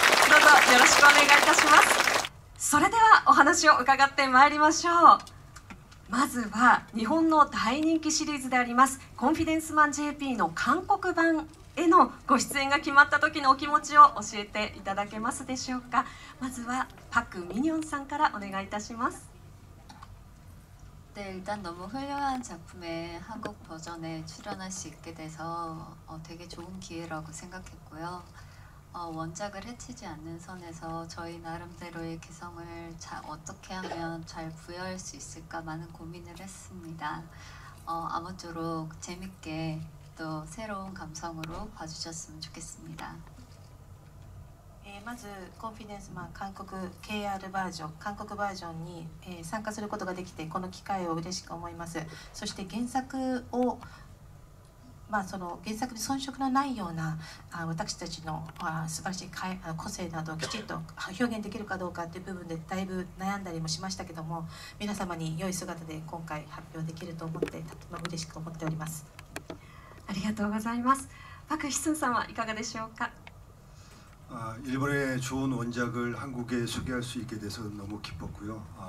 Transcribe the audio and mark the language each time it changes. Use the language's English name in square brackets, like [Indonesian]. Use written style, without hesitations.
[Japanese] どうぞよろしくお願いいたします。それではお話を伺ってまいりましょう。まずは日本の大人気シリーズであります「コンフィデンスマン JP」の韓国版へのご出演が決まった時のお気持ちを教えていただけますでしょうか。まずはパク・ミニョンさんからお願いいたします。 [Korean] 네, 일단 너무 훌륭한 작품의 한국 버전에 출연할 수 있게 돼서 되게 좋은 기회라고 생각했고요. 원작을 해치지 않는 선에서 저희 나름대로의 개성을 어떻게 하면 잘 부여할 수 있을까 많은 고민을 했습니다. 아무쪼록 재밌게 또 새로운 감성으로 봐주셨으면 좋겠습니다. [Japanese] まずコンフィデンスマン韓国 KR バージョン韓国バージョンに、参加することができてこの機会を嬉しく思います。そして原作をその原作に遜色のないような私たちの素晴らしい個性などをきちっと表現できるかどうかという部分でだいぶ悩んだりもしましたけども、皆様に良い姿で今回発表できると思ってとても嬉しく思っております。ありがとうございます。パク・ヒスンさんはいかがでしょうか。 [Korean] 일본의 좋은 원작을 한국에 소개할 수 있게 돼서 너무 기뻤고요.